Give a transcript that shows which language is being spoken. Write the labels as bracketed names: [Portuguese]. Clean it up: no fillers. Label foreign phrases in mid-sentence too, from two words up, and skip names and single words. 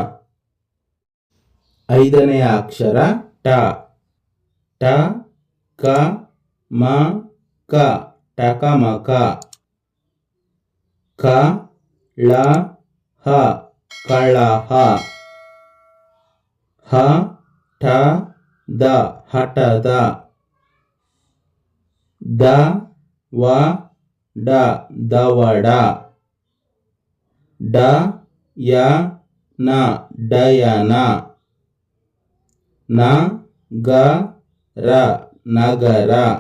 [Kannada] ಐದನೆಯ ಅಕ್ಷರ ಟ. ಟ, ಕ, ಮ, ಕ ಕ ಟಕಮಕ ಕ ಳ ಹ ಕಳಹ ಹ ಠ ದ ಹಠದ ದ ವ ಡ ದವಡ ಡ ಯ ನ ಡಯನ ನ ಗ ರ ನಗರ